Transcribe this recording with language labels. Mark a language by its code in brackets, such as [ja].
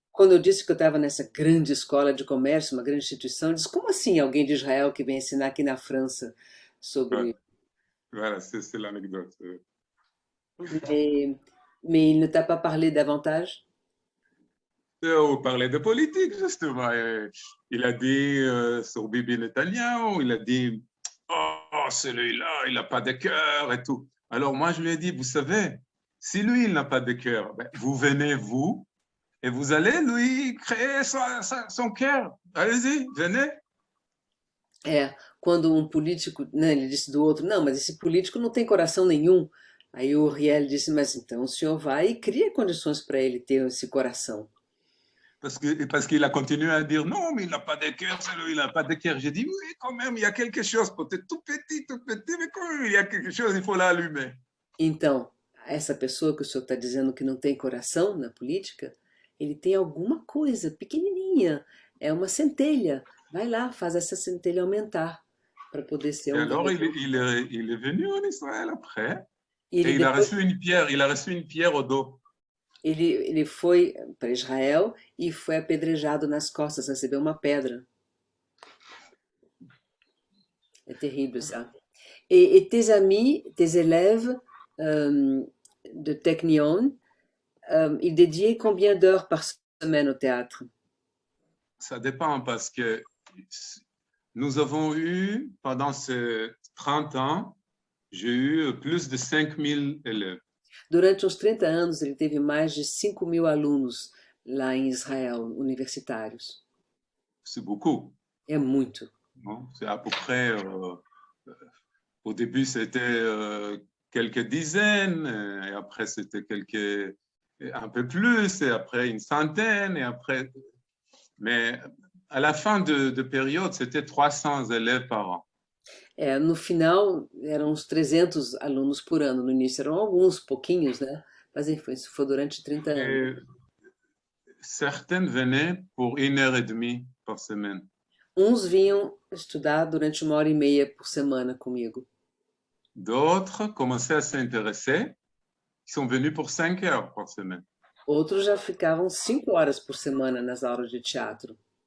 [pt] Quando eu disse que eu estava nessa grande escola de comércio, uma grande instituição, ele disse, como assim alguém de Israel que vem ensinar aqui na França sobre... [fr] Voilà, c'est l'anecdote. Mais il ne t'a pas parlé davantage? On parlait de politique, justement. Il a dit sur Bibi Netanyahu, il a dit, oh, celui-là, il n'a pas de cœur et tout. Alors moi, je lui ai dit, vous savez, si lui, il n'a pas de cœur, ben, vous venez, vous, et vous allez lui créer son cœur. Allez-y, venez. [pt] Quando um político, né, ele disse do outro, não, mas esse político não tem coração nenhum. Aí o Riel disse, mas então o senhor vai e cria condições para ele ter esse coração. [fr] Parce qu'il a continué à dire, non, mais il n'a pas de cœur, celui-là, il n'a pas de cœur. J'ai dit, oui, quand même, il y a quelque chose, peut-être tout petit, mais quand même, il y a quelque chose, il faut l'allumer. [pt] Então, essa pessoa que o senhor está dizendo que não tem coração na política, ele tem alguma coisa pequenininha, é uma centelha. Vai lá, faz essa centelha aumentar para poder ser [fr] Et alors, il est venu en Israël après, et il a reçu une pierre au dos. [pt] Ele foi para Israel e foi apedrejado nas costas, recebeu uma pedra. É terrível [fr] ça. Et tes amis, tes élèves de Technion, ils dédiaient combien d'heures par semaine au théâtre? Ça dépend parce que nous avons eu, pendant ces 30 ans, j'ai eu plus de 5000 élèves. [pt] Durante uns 30 anos, ele teve mais de 5.000 alunos lá em Israel, universitários. [fr] C'est beaucoup. [pt] É muito, [fr] non? C'est à peu près, au début, c'était quelques dizaines, et après, c'était un peu plus, et après une centaine, et après. Mais à la fin de période, c'était 300 élèves par an. [pt] No final, eram uns 300 alunos por ano. No início eram alguns, pouquinhos, né? Mas enfim, isso foi durante 30 anos. [fr] Et certaines venaient pour 1 heure et demie par semaine. [pt] Uns vinham estudar durante 1 hora e meia por semana comigo. [fr] D'autres commençaient à s'intéresser, ils sont venus pour 5 heures par semaine. [pt] Outros já ficavam 5 horas por semana nas aulas de teatro.